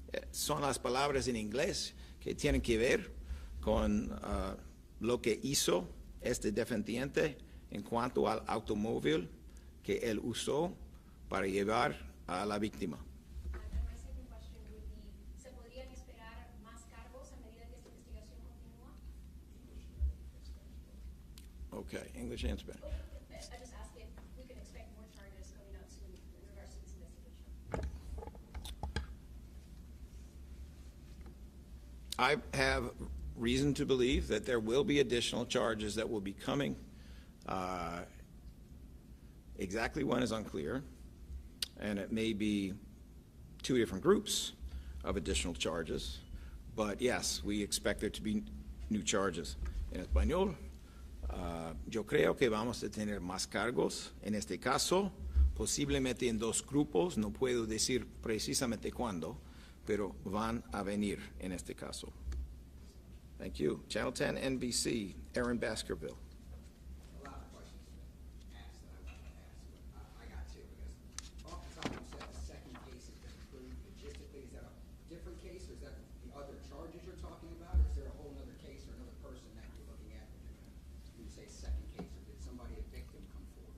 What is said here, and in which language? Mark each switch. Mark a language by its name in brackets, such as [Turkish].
[Spanish] Son las palabras en inglés que tienen que ver con lo que hizo este defendiente en cuanto al automóvil que él usó para llevar a la víctima. [English] My second question would be, [Spanish] ¿se podrían esperar más cargos a medida que esta investigación continúa? [English] Okay, English and Spanish. I just asked if we can expect more charges coming out soon in regards to this investigation. I have reason to believe that there will be additional charges that will be coming. Exactly when is unclear, and it may be 2 different groups of additional charges, but yes, we expect there to be new charges. [Spanish] En español, yo creo que vamos a tener más cargos. En este caso, posiblemente en 2 grupos, no puedo decir precisamente cuándo, pero van a venir en este caso. [English] Thank you. Channel 10 NBC, Aaron Baskerville. A lot of questions asked that I wanted to ask, but I got 2 because off the top you said the second case has been approved. Logistically, is that a different case, or is that the other charges you're talking about, or is there a whole other case or another person that you're looking at when you say second case, or did somebody, a victim, come forward?